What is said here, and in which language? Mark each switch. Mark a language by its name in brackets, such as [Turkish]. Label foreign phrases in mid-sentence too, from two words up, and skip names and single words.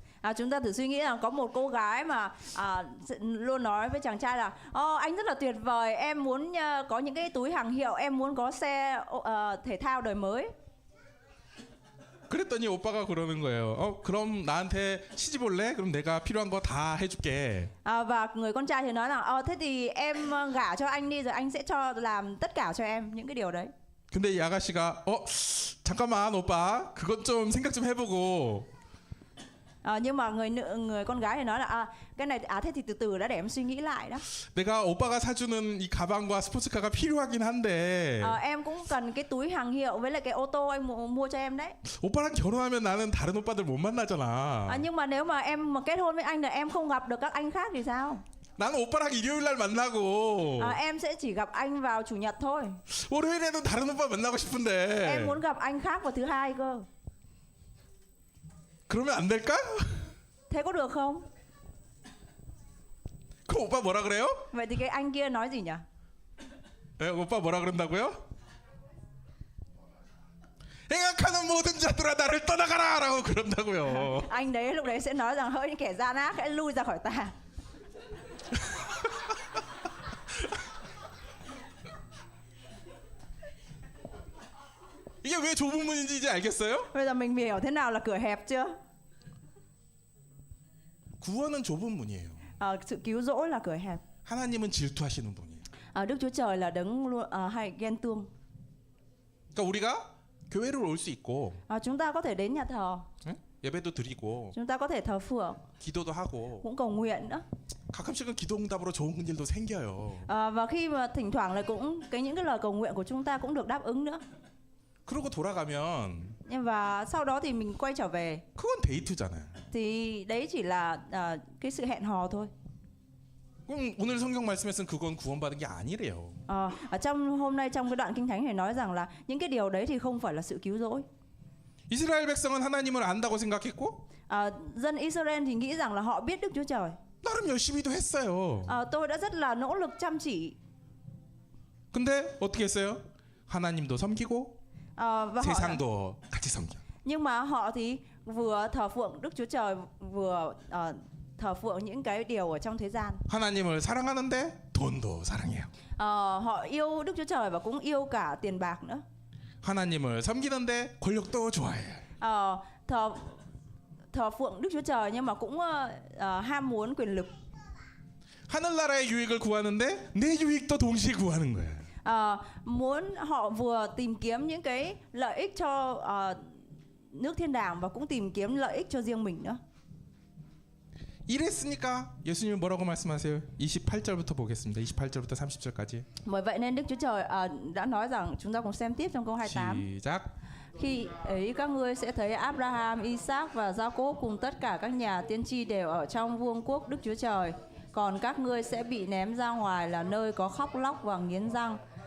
[Vietnamese] Chúng ta thử suy nghĩ rằng có một cô gái mà luôn nói với chàng trai là anh rất là tuyệt vời, em muốn có những cái túi hàng hiệu, em muốn có xe thể thao đời mới. [Korean] 그랬더니 오빠가 그러는 거예요. 그럼 나한테 시집 올래? 그럼 내가 필요한 거 다 해줄게. [Vietnamese] Và người con trai thì nói rằng thế thì em gả cho anh đi rồi anh sẽ cho làm tất cả cho em những cái điều đấy. [Korean] 근데 이 아가씨가 잠깐만 오빠 그것 좀 생각 좀 해보고. [Vietnamese] Nhưng mà người con gái thì nói là cái này thế thì từ từ đã để em suy nghĩ lại đó. [Korean] 내가 오빠가 사주는 이 가방과 스포츠카가 필요하긴 한데. [Vietnamese] Em cũng cần cái túi hàng hiệu với lại cái ô tô anh mua cho em đấy. [Korean] 오빠랑 결혼하면 나는 다른 오빠들 못 만나잖아. [Vietnamese] Nhưng mà nếu mà em kết hôn với anh là em không gặp được các anh khác thì sao? [Korean] 나는 오빠랑 일요일 날 만나고. [Vietnamese] Em sẽ chỉ gặp anh vào chủ nhật thôi. [Korean] 월요일에도 다른 오빠 만나고 싶은데. [Vietnamese] Em muốn gặp anh khác vào thứ hai cơ. [Korean] 그러면 안 될까? [Vietnamese] Thế có được không? [Korean] 그럼 오빠 뭐라 그래요? [Vietnamese] Vậy thì cái anh kia nói gì nhỉ? [Korean] 오빠 뭐라 그런다고요? 행악하는 모든 자들아 나를 떠나가라라고 그런다고요. [Vietnamese] Anh đấy lúc đấy sẽ nói rằng hỡi những kẻ gian ác hãy lui ra khỏi ta. [Korean] 이게 왜 좁은 문인지 이제 알겠어요? [Vietnamese] Bây giờ mình hiểu thế nào là cửa hẹp chưa? [Korean] 구원은 좁은 문이에요. [Vietnamese] Sự cứu rỗi là cửa hẹp. [Korean] 하나님은 질투하시는 분이에요. [Vietnamese] Đức Chúa Trời là đấng luôn hay ghen tuông. [Korean] 그러니까 우리가 교회를 올 수 있고 [Vietnamese] Chúng ta có thể đến nhà thờ, [Korean] 예배도 드리고 [Vietnamese] chúng ta có thể thờ phượng, [Korean] 기도도 하고 [Vietnamese] cũng cầu nguyện nữa. [Korean] 가끔씩은 기도응답으로 좋은 일도 생겨요. [Vietnamese] Và khi mà thỉnh thoảng là cũng những cái lời cầu nguyện của chúng ta cũng được đáp ứng nữa. [Korean] 그러고 돌아가면 [Vietnamese] Và sau đó thì mình quay trở về [Korean] 그건 데이트잖아요. [Vietnamese] thì đấy chỉ là cái sự hẹn hò thôi. [Korean] 그럼 오늘 성경 말씀에서는 그건 구원받은 게 아니래요. [Vietnamese] Trong hôm nay trong cái đoạn kinh thánh này nói rằng là những cái điều đấy thì không phải là sự cứu rỗi. [Korean] 이스라엘 백성은 하나님을 안다고 생각했고 [Vietnamese] Dân Israel thì nghĩ rằng là họ biết Đức Chúa Trời. [Korean] 나름 열심히도 했어요. [Vietnamese] Tôi đã rất là nỗ lực chăm chỉ. [Korean] 근데 어떻게 했어요? 하나님도 섬기고 [Vietnamese] Và [Korean] 세상도 같이 섬겨. [Vietnamese] Nhưng mà họ thì vừa thờ phượng Đức Chúa Trời vừa thờ phượng những cái điều ở trong thế gian. [Korean] 하나님을 사랑하는데 돈도 사랑해요. [Vietnamese] Họ yêu Đức Chúa Trời và cũng yêu cả tiền bạc nữa. [Korean] 하나님을 섬기는데 권력도 좋아해요. [Vietnamese] Thờ phượng Đức Chúa Trời nhưng mà cũng ham muốn quyền lực. [Korean] 하늘나라의 유익을 구하는데 내 유익도 동시에 구하는 거예요. [Vietnamese] Muốn họ vừa tìm kiếm những cái lợi ích cho nước thiên đàng và cũng tìm kiếm lợi ích cho riêng mình nữa. [Korean] 이랬으니까 예수님은 뭐라고 말씀하세요? 28절부터 보겠습니다. 28절부터 30절까지. [Vietnamese] Bởi vậy nên Đức Chúa Trời đã nói rằng chúng ta cùng xem tiếp trong câu 28. [Korean] 시작. [Vietnamese] khi ấy các ngươi sẽ thấy Abraham, Isaac và Jacob cùng tất cả các nhà tiên tri đều ở trong vương quốc Đức Chúa Trời. Còn các ngươi sẽ bị ném ra ngoài là nơi có khóc lóc và nghiến răng.